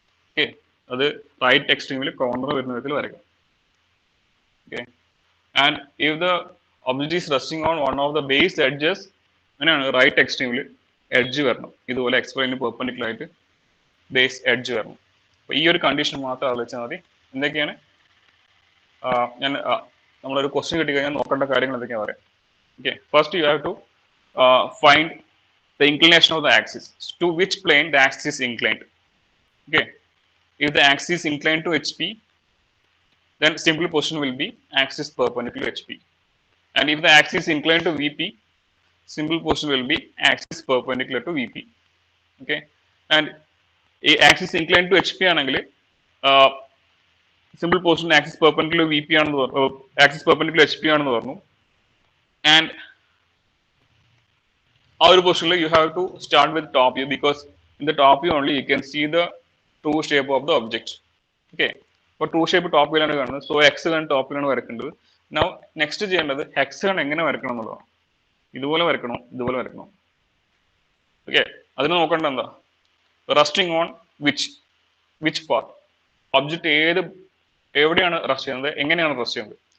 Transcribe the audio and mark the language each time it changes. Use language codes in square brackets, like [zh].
[ml] Okay, അത് right എക്സ്ട്രീമിൽ corner വരുന്ന വിധത്തിൽ വരയ്ക്കാം. Okay, [en] and if the object is resting on one of the base edges, [ml] അങ്ങനെയാണ് right എക്സ്ട്രീമിൽ edge വരണം, ഇതുപോലെ എക്സ്പ്ലെയിന് പെർപെൻഡിക്കുലർ ആയിട്ട് ബേസ് എഡ്ജ് വരണം. അപ്പോൾ ഈ ഒരു കണ്ടീഷൻ മാത്രം ആലോചിച്ചാൽ മതി. എന്തൊക്കെയാണ് ഞാൻ നമ്മളൊരു ക്വസ്റ്റ്യൻ കിട്ടിക്കഴിഞ്ഞാൽ നോക്കേണ്ട കാര്യങ്ങൾ എന്തൊക്കെയാണ് പറയാം. [en] Okay, first you have to find the inclination of the axis, to which plane the axis is inclined. Okay, if the axis is inclined to HP, then simple position will be axis perpendicular to HP, and if the axis is inclined to VP, simple position will be axis perpendicular to VP. Okay, and axis inclined to HP ആണെങ്കിൽ simple position axis perpendicular VP [ml] ആണെന്ന് പറഞ്ഞു, [en] axis perpendicular HP ആണെന്ന് പറഞ്ഞു. And our position you have to start with top view, because in the top view only you can see the true shape of the object. Okay, അപ്പോൾ true shape top view [ml] ആണ് കാണുന്നത്. So hexagon top view ആണ് വരയ്ക്കേണ്ടത്. Now next ചെയ്യേണ്ടത് hexagon എങ്ങനെ വരയ്ക്കണം എന്നുള്ളതാണ്. ഇതുപോലെ വരയ്ക്കണോ, ഇതുപോലെ വരയ്ക്കണോ? ഓക്കെ, അതിന് നോക്കേണ്ട എന്താ, [en] resting on which part, [ml] object എവിടെയാണ് റെസ്റ്റ് ചെയ്യുന്നത്, എങ്ങനെയാണ് റെസ്റ്റ് ചെയ്യുന്നത്.